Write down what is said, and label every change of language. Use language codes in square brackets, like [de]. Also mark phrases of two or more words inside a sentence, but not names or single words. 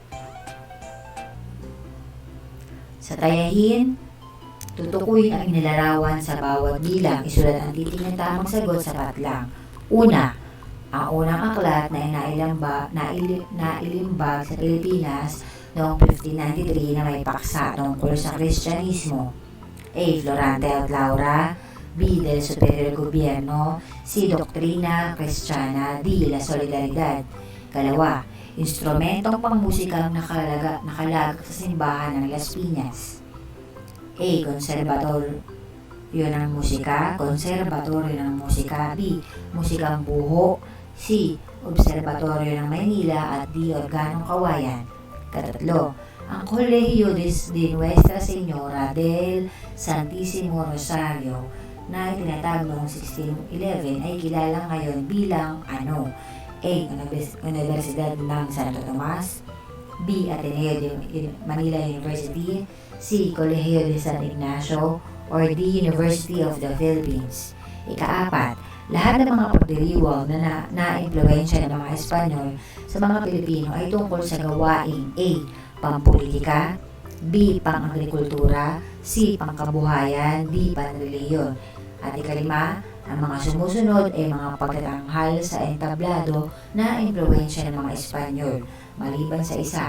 [tl] Sa tayahin, tutukuyin ang inilarawan sa bawat bilang. Isulat ang titik ng tamang sagot, sapat lang. Una, ang unang aklat na nailimbag sa Pilipinas noong 1593 na may paksa tungkol sa Kristyanismo. A. Florante at Laura. B. Del Superior Gobierno. C. Doktrina Kristiyana. D. La Solidaridad. Kalawa, instrumentong pangmusikang nakalag sa simbahan ng Las Piñas. A. Konserbatoryo ng musika. Konserbatoryo ng musika. B. Musikang buho. C. Obserbatoryo ng Maynila. At D. Organong Kawayan. Katatlo, ang Colegio de Nuestra Señora del Santísimo Rosario na itinatag noong 1611 ay kilala ngayon bilang ano? A. Universidad ng Santo Tomas. B. Ateneo de Manila University. C. Colegio de San Ignacio. Or D. University of the Philippines. Ika-4, lahat ng mga pagdiriwang na na-impluwensya ng mga Espanyol sa mga Pilipino ay tungkol sa gawaing A. Pampolitika. B. Pang-agrikultura. C. Pangkabuhayan. D. Panreliyon. At ikalima, ang mga sumusunod ay mga pagtatanghal sa entablado na impluwensya ng mga Espanyol, maliban sa isa.